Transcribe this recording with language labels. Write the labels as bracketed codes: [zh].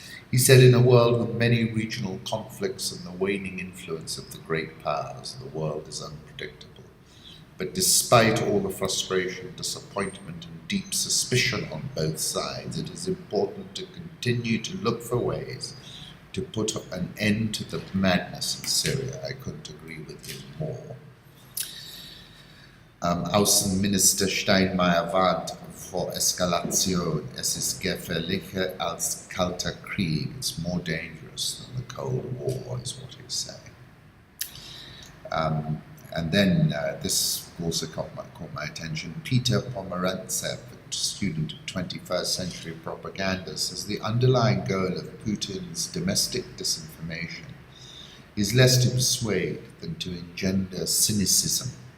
[en] He said in a world with many regional conflicts and the waning influence of the great powers, the world is unpredictable. But despite all the frustration, disappointment, and deep suspicion on both sides, it is important to continue to look for ways to put an end to the madness in Syria. I couldn't agree with him more. [de] Außenminister Steinmeier warnt vor Eskalation. Es ist gefährlicher als kalter Krieg. [en] It's more dangerous than the Cold War, is what he's saying. And then this also caught my attention. Peter Pomerantsev, a student of 21st century propaganda, says the underlying goal of Putin's domestic disinformation is less to persuade than to engender cynicism.